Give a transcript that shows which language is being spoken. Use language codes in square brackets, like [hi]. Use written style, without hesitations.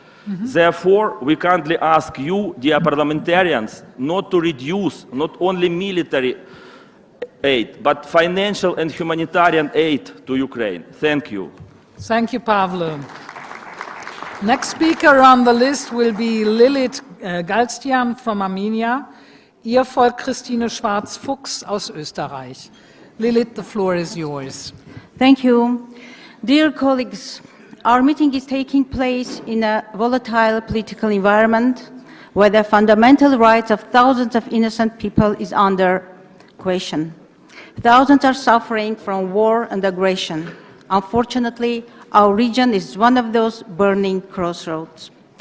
[en] Therefore, we kindly ask you, dear parliamentarians, not to reduce not only military aid, but financial and humanitarian aid to Ukraine. Thank you. Thank you, Pavlo. Next speaker on the list will be Lilith Galstian from Armenia. [de] Ihr folgt Christine Schwarz-Fuchs aus Österreich. [en] Lilith, the floor is yours. Thank you. Dear colleagues, our meeting is taking place in a volatile political environment where the fundamental rights of thousands of innocent people is under question. Thousands are suffering from war and aggression. Unfortunately, our region is one of those burning crossroads.